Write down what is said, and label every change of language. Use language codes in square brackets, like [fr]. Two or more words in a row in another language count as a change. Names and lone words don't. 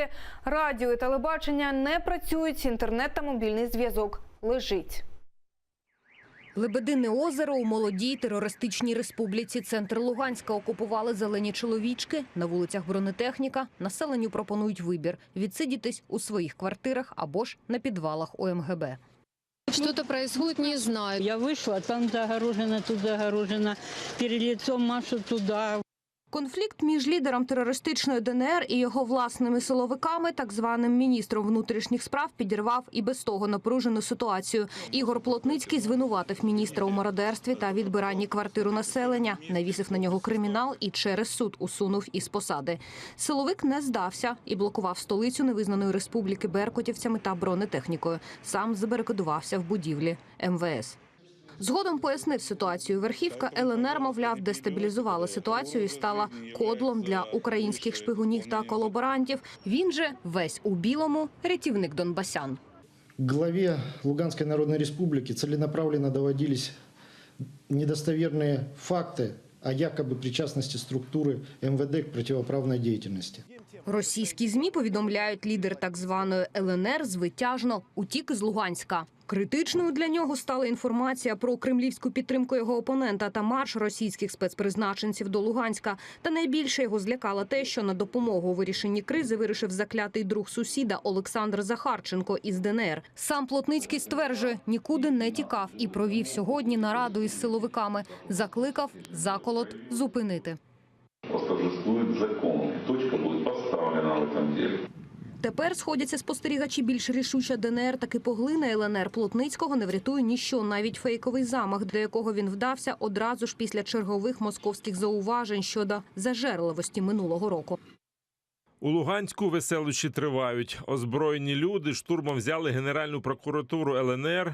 [uk] Радіо і телебачення не працюють, інтернет та мобільний зв'язок лежить. Лебедине озеро у молодій терористичній республіці. Центр Луганська окупували зелені чоловічки. На вулицях бронетехніка. Населенню пропонують вибір – відсидітись у своїх квартирах або ж на підвалах ОМГБ. [ru] Что-то происходит, не знаю. Я вышла, там загорожено, тут загорожено, перед лицом машут туда. [uk] Конфлікт між лідером терористичної ДНР і його власними силовиками, так званим міністром внутрішніх справ, підірвав і без того напружену ситуацію. Ігор Плотницький звинуватив міністра у мародерстві та відбиранні квартир у населення, навісив на нього кримінал і через суд усунув із посади. Силовик не здався і блокував столицю невизнаної республіки беркутівцями та бронетехнікою. Сам забарикадувався в будівлі МВС. Згодом пояснив ситуацію. Верхівка ЛНР, мовляв, дестабілізувала ситуацію і стала кодлом для українських шпигунів та колаборантів. Він же весь у білому рятівник донбасян. [ru] Главе Луганской Народной Республики целенаправленно доводились недостоверные факты о якобы причастности структуры МВД к противоправной деятельности. [uk] Російські ЗМІ повідомляють, лідер так званої ЛНР звитяжно утік із Луганська. Критичною для нього стала інформація про кремлівську підтримку його опонента та марш російських спецпризначенців до Луганська. Та найбільше його злякало те, що на допомогу у вирішенні кризи вирішив заклятий друг сусіда Олександр Захарченко із ДНР. Сам Плотницький стверджує, нікуди не тікав і провів сьогодні нараду із силовиками. Закликав заколот зупинити. [ru] Торжествует закон. Точка будет поставлена в этом деле. [uk] Тепер сходяться спостерігачі. Більш рішуча ДНР таки поглине ЛНР. Плотницького не врятує ніщо, навіть фейковий замах, до якого він вдався одразу ж після чергових московських зауважень щодо зажерливості минулого року. У Луганську веселощі тривають. Озброєні люди штурмом взяли Генеральну прокуратуру ЛНР.